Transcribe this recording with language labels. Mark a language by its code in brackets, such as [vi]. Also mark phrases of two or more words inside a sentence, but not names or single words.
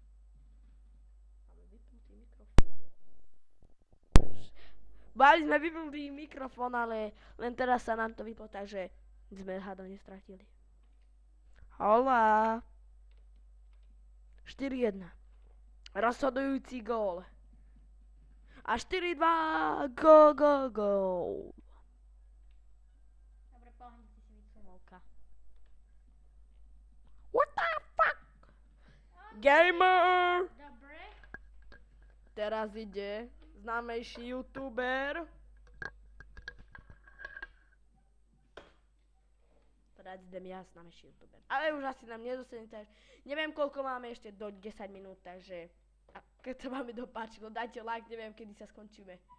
[sk] Mali sme vypnutý mikrofón, ale len teraz sa nám to vyplo, takže sme hádam nestratili. Hola. 4-1. Rozhodujúci gól. A 4-2. [en] Go, go, go. [sk] Dobre, pohni si vysumovka. [en] What the fuck? Gamer. [sk] Dobre. Teraz ide známejší youtuber. Teraz idem ja známejší youtuber. Ale už asi nám nedostane, takže neviem koľko máme ešte do 10 minút, takže a keď sa vám dopáčilo, dajte like, neviem kedy sa skončíme.